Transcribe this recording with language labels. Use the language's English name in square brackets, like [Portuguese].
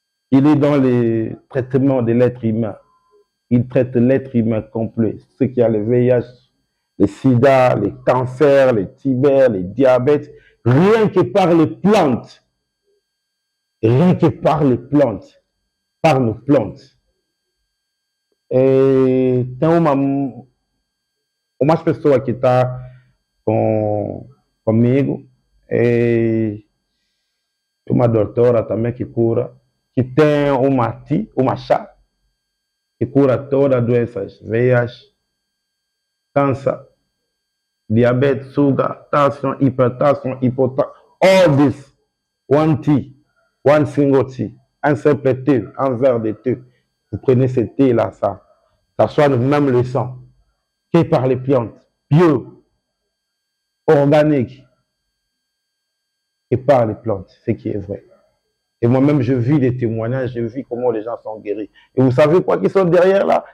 [French] Il est dans les traitements de l'être humain. Il traite l'être humain complet. Ceux qui ont le VIH, le sida, les cancers, les tibères, les diabètes. Rien que par les plantes. Rien que par les plantes. Par nos plantes. [Portuguese] E tem umas pessoas que estão comigo, e uma doutora também que cura, que tem uma chá, que cura todas as doenças, VIH, câncer, diabetes, sugar, tension, hipertension, hypotension, [English] all this, one tea, one single tea, [French] un simple thé, un verre de thé. Vous prenez ce thé-là, ça soigne même le sang, que par les plantes, bio, organique, et par les plantes, ce qui est vrai. Et moi-même, je vis des témoignages, je vis comment les gens sont guéris. Et vous savez quoi qui sont derrière là?